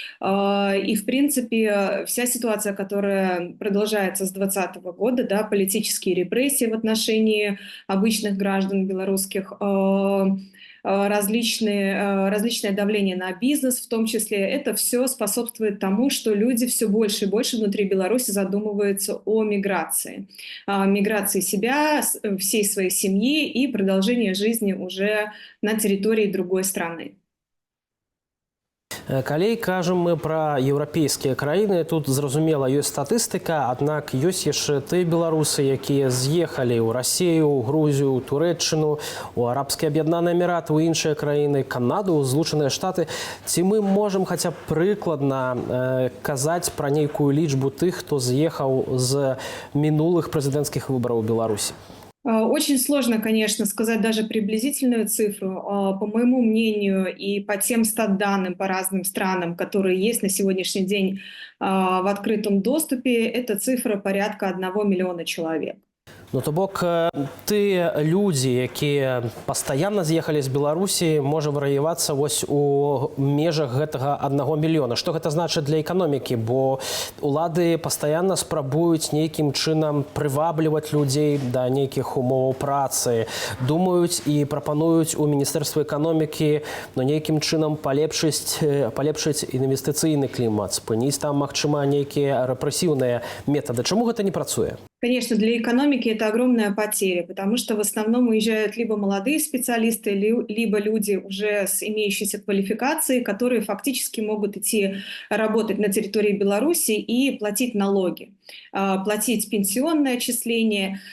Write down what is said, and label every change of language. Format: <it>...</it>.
<ru>И, в принципе, вся ситуация, которая продолжается с 2020 года, да, политические репрессии в отношении обычных граждан белорусских, различное давление на бизнес, в том числе, это все способствует тому, что люди все больше и больше внутри Беларуси задумываются о миграции. Миграции себя, всей своей семьи и продолжении жизни уже на территории другой страны.</ru> <be>Калі кажам мы пра еўрапейскія краіны, тут, зразумела, ёсць статыстыка, аднак ёсць яшчэ тыя беларусы, якія з'ехалі ў Расею, ў Грузію, ў Турэччыну, у Арабскія Аб'яднаныя Эміраты, ў іншыя краіны, Канаду, Злучаныя Штаты. Ці мы можам хаця б прыкладна казаць пра нейкую лічбу тых, хто з'ехаў з мінулых прэзідэнцкіх выбараў у Беларусі?</be> <ru>Очень сложно, конечно, сказать даже приблизительную цифру. По моему мнению и по тем статданным по разным странам, которые есть на сегодняшний день в открытом доступе, эта цифра порядка 1 миллиона человек.</ru> <be>Ну, то бок, тыя людзі, якія пастаянна з'ехалі з Беларусі, можа варыявацца вось у межах гэтага 1 мільёна. Што гэта значыць для эканомікі? Бо улады пастаянна спрабуюць нейкім чынам прывабліваць людзей да нейкіх умоваў працы, думаюць і прапануюць у Міністэрстве эканомікі нейкім чынам палепшыць інвестыцыйны клімат, спыніць там, магчыма, нейкія рэпрэсіўныя метады. Чаму гэта не працуе?</be> <ru>Конечно, для экономики это огромная потеря, потому что в основном уезжают либо молодые специалисты, либо люди уже с имеющейся квалификацией, которые фактически могут идти работать на территории Беларуси и платить налоги, платить пенсионное отчисление.</ru>